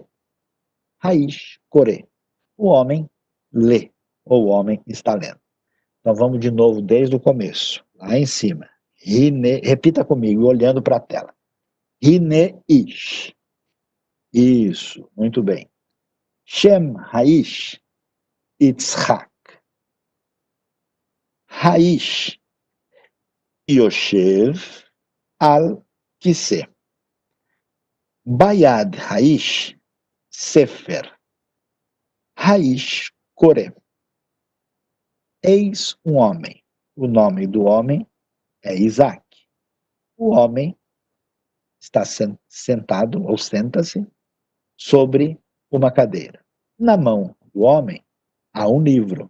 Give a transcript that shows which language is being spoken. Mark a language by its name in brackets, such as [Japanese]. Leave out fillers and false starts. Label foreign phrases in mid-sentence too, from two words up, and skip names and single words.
[Hebrew] האיש קורא. [Portuguese] O homem lê, ou o homem está lendo. Então vamos de novo desde o começo, lá em cima. Hine, repita comigo, olhando para a tela. [Hebrew] הנה איש. [Portuguese] Isso, muito bem. [Hebrew] שם האיש יצחק. האיש יושב על כיסא. ביד האיש ספר. האיש קורא. [Portuguese] Eis um homem. O nome do homem é Isaac. O homem está sentado, ou senta-se, sobre uma cadeira. Na mão do homem há um livro.